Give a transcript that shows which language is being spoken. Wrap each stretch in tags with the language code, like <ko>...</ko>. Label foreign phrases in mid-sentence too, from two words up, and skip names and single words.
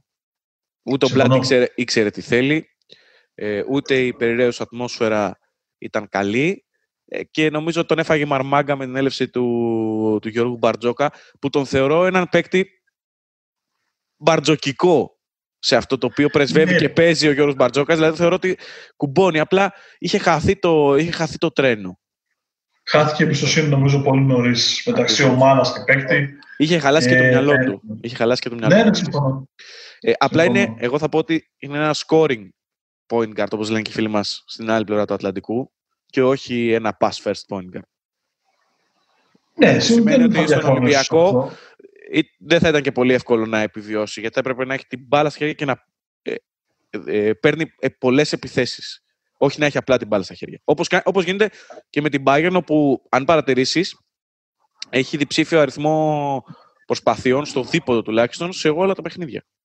<el>Ούτε ο Μπλάτ ήξερε τι θέλει, ούτε η περιραίωση ατμόσφαιρα ήταν καλή, και νομίζω τον έφαγε μαρμάγκα με την έλευση του Γιώργου Μπαρτζόκα, που τον θεωρώ έναν παίκτη μπαρτζοκικό σε αυτό το οποίο πρεσβεύει και παίζει ο Γιώργος Μπαρτζόκας. Δηλαδή θεωρώ ότι κουμπώνει, απλά είχε χαθεί το τρένο. Χάθηκε η εμπιστοσύνη νομίζω πολύ νωρίς μεταξύ ομάδας και παίκτη. Είχε χαλάσει και το μυαλό του. Ναι, συμφωνώ. Απλά εγώ θα πω ότι είναι ένα</el> <en>scoring point guard,</en> <el>όπως λένε και οι φίλοι μας στην άλλη πλευρά του Ατλαντικού, και όχι ένα</el> <en>pass first point guard.</en> <el>Ναι, σημαίνει ότι στον Ολυμπιακό δεν θα ήταν και πολύ εύκολο να επιβιώσει, γιατί έπρεπε να έχει την μπάλα στα χέρια και να παίρνει πολλές επιθέσεις. Όχι να έχει απλά την μπάλα στα χέρια. Όπως γίνεται και με την Bayern, όπου αν παρατηρήσεις, έχει διψήφιο αριθμό προσπαθειών, στο δίποδο τουλάχιστον, σε όλα τα παιχνίδια.</el>